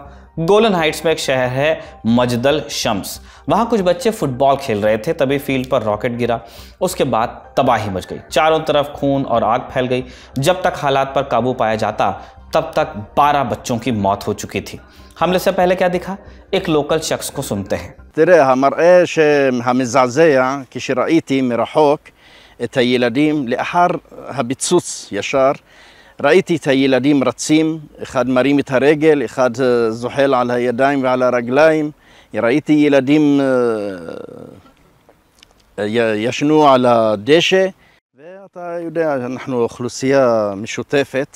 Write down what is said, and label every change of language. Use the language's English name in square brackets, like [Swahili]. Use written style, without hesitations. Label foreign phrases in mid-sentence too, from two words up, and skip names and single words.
[Hindi] गोलन हाइट्स में एक शहर है मजदल शम्स। वहां कुछ बच्चे फुटबॉल खेल रहे थे, तभी फील्ड पर रॉकेट गिरा। उसके बाद तबाही मच गई, चारों तरफ खून और आग फैल गई। जब तक हालात पर काबू पाया जाता तब तक 12 बच्चों की मौत हो चुकी थी। हमले से पहले क्या दिखा, एक लोकल शख्स को सुनते हैं। [Hebrew] תראה, המראה המזעזע כשראיתי מרחוק את הילדים לאחר הפיצוץ ישר, ראיתי את הילדים רצים, אחד מרים את הרגל, אחד זוחל על הידיים ועל הרגליים. ראיתי ילדים ישנו על הדשא, ואתה יודע, אנחנו אוכלוסייה משותפת.